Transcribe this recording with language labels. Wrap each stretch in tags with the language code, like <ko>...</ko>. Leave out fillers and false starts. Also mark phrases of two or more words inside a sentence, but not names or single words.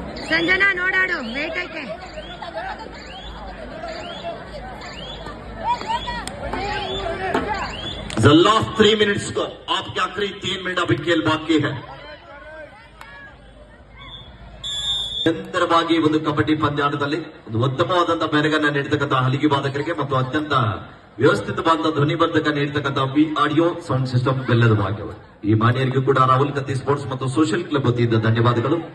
<kn>ಸಂಜನಾ ನೋಡಾಡು ವೇಟ್ ಐತೆ</kn> <en>The last 3 minutes</en> <hi>को आपके आखिरी 3 मिनट अभी खेल बाकी है</hi> <kn>ನಿರಂತರವಾಗಿ ಒಂದು ಕಬಡ್ಡಿ ಪಂದ್ಯಾಟದಲ್ಲಿ ಒಂದು ಉತ್ತಮವಾದಂತಹ ಮೆರಗನ್ನ ನೀಡತಕ್ಕಂತಹ ಹಲಿಗೆ ಬಾಧಕರಿಗೆ ಮತ್ತು ಅತ್ಯಂತ ವ್ಯವಸ್ಥಿತವಾದ ಧ್ವನಿಬರ್ಧಕ ನೀಡತಕ್ಕಂತಹ ವಿ ಆಡಿಯೋ ಸೌಂಡ್ ಸಿಸ್ಟಮ್ ಬೆಲ್ಲದ ಭಾಗ್ಯವು ಈ ಮಾನ್ಯರಿಗೂ ಕೂಡ ರಾಹುಲ್ ಕತ್ತಿ ಸ್ಪೋರ್ಟ್ಸ್ ಮತ್ತು ಸೋಷಿಯಲ್ ಕ್ಲಬ್ ವತಿಯಿಂದ ಧನ್ಯವಾದಗಳು.</kn>